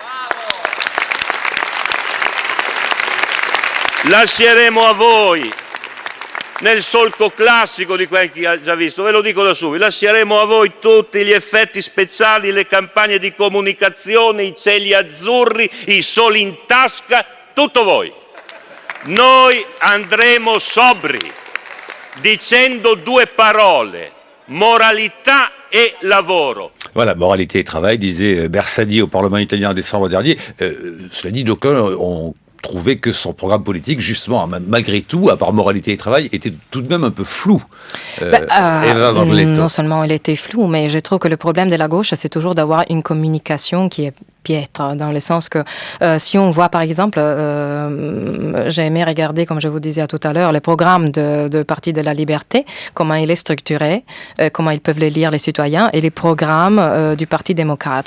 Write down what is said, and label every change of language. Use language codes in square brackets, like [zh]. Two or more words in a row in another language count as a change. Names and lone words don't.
[it] Lasceremo a voi, nel solco classico di quel che ha già visto, ve lo dico da subito, lasceremo a voi tutti gli effetti speciali, le campagne di comunicazione, i cieli azzurri, i soli in tasca, tutto voi. Noi andremo sobri, dicendo due parole, moralità et lavoro. [fr] Voilà, moralité et travail, disait Bersani au Parlement italien en décembre dernier. Cela dit, d'aucuns ont trouvé que son programme politique, justement, malgré tout, à part moralité et travail, était tout de même un peu flou. Non seulement il était flou, mais je trouve que le problème de la gauche, c'est toujours d'avoir une communication qui est piètre, dans le sens que si on voit par exemple, j'ai aimé regarder, comme je vous disais tout à l'heure, le programme de Parti de la Liberté, comment il est structuré, comment ils peuvent les lire les citoyens, et les programmes du Parti démocrate.